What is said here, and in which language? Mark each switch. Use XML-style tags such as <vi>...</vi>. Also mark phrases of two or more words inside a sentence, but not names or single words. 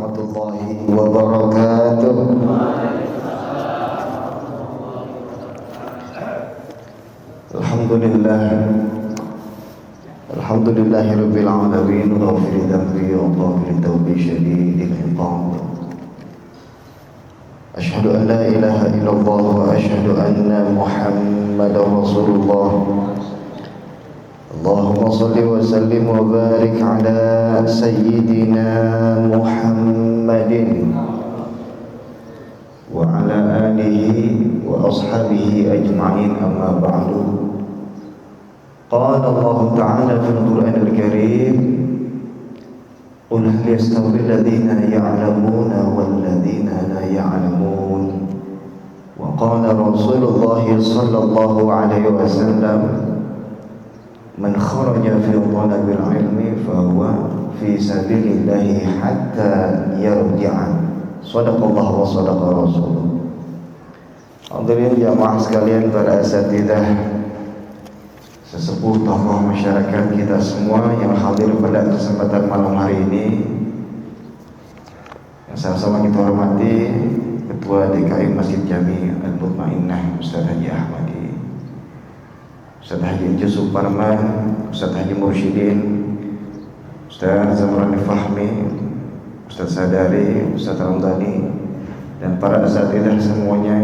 <ar>ورحمة الله وبركاته. الحمد لله، الحمد لله رب العالمين، غافر الذنب وغافر التوب شديد العقاب. أشهد أن لا إله إلا الله وأشهد أن محمدا رسول الله. اللهم صل وسلم وبارك على سيدنا محمد وعلى آله وأصحابه أجمعين, أما بعد. قال الله تعالى في القرآن الكريم، قل هل يستوي الذين يعلمون والذين لا يعلمون. وقال رسول الله صلى الله عليه وسلم، من خرج في طلب العلم فهو في سبيل الله حتى يرجع. صدق الله وصدق الرسول.</ar> <id>Hadirin jamaah sekalian, para asatidzah, sesepuh tokoh masyarakat kita semua yang hadir pada kesempatan malam hari ini, yang sama-sama kita hormati Ketua DKI Masjid Jami Al-Mutmainnah Ustaz Haji Ahmadi, Ustaz Haji Yusuf Parman, Ustaz Haji Mursyidin, Ustaz Zamrani Fahmi, Ustaz Sadari, Ustaz Ramdhani, dan para asatidzah semuanya.</id>